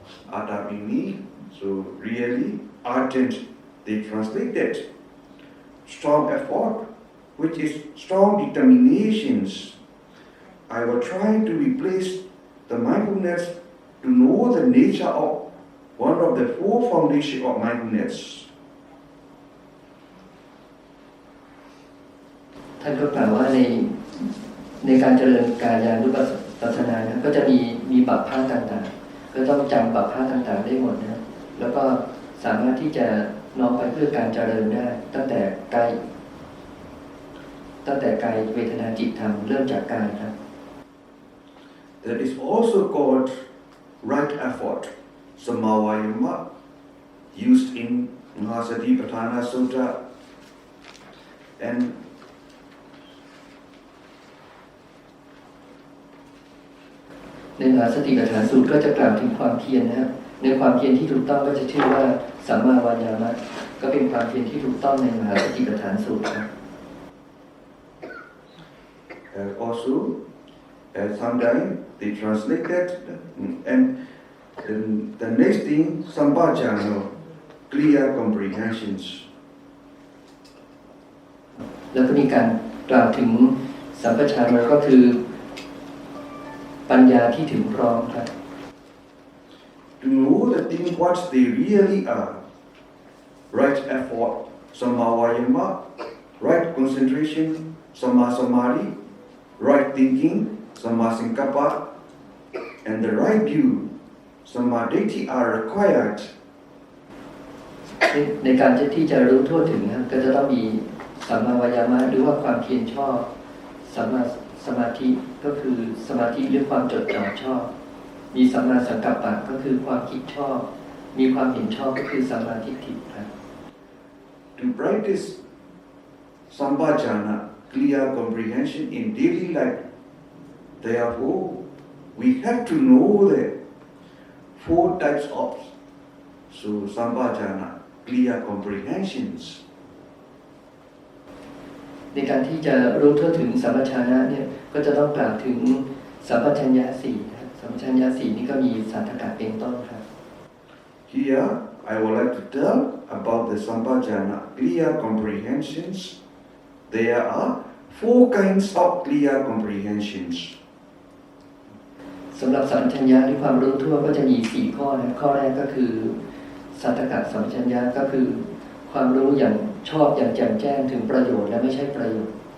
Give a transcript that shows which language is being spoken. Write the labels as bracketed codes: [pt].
[en] Atapi means, so really, ardent, they translated strong effort, which is strong determinations. I will try to replace the mindfulness to know the nature of one of the four foundations of mindfulness. [th] ท่านก็กล่าวว่าในการเจริญกายานุปัสสนานะก็จะมีบัพพะต่างๆก็ต้องจำบัพพะต่างๆได้หมดนะแล้วก็สามารถที่จะน้อมไปเพื่อการเจริญได้ตั้งแต่กายเวทนาจิตธรรมเริ่มจากกายครับ [en] That is also called right effort, samavayama, used in Mahasatipatthana Sutta and [th] ในมหาสติปัฏฐานสูตรก็จะกล่าวถึงความเพียรนะครับในความเพียรที่ถูกต้องก็จะชื่อว่าสัมมาวายามะก็เป็นความเพียรที่ถูกต้องในมหาสติปัฏฐานสูตรครับ [en] also sometimes they translate that, and the next thing, sambhajana, clear comprehensions. [th] แล้วก็มีการกล่าวถึงสัมปชัญญะก็คือปัญญาที่ถึงพร้อมครับ [en] To know the things what they really are, right effort, samma vayama, right concentration, samma samadhi, right thinking, samma sankappa, and the right view, samma ditti are required. [th] ในการที่จะรู้ทั่วถึงนะก็จะต้องมีสัมมาวายามะหรือว่าความเพียรชอบสัมมาสมาธิก็คือสมาธิหรือความจดจ่อชอบมีสัมมาสังกัปปะก็คือความคิดชอบมีความเห็นชอบก็คือสัมมาทิฏฐิครับ [en] To practice sambhajana, clear comprehension in daily life, therefore we have to know the 4 types of sambhajana, clear comprehensions. [th] ในการที่จะรู้ทั่วถึงสัมปชัญญะเนี่ยก็จะต้องกล่าวถึงสัมปชัญญะ4ครับสัมปชัญญะ4นี่ก็มีสัทธกะเป็นต้นครับ [en] Here I would like to tell about the sambhajana, clear comprehensions. There are 4 kinds of clear comprehensions. [th] สำหรับสัมปชัญญะหรือความรู้ทั่วก็จะมี4ข้อนะข้อแรกก็คือสัทธกะสัมปชัญญะก็คือความรู้อย่างชอบอย่างแจ่มแจ้งถึงประโยชน์และไม่ใช่ประโยชน์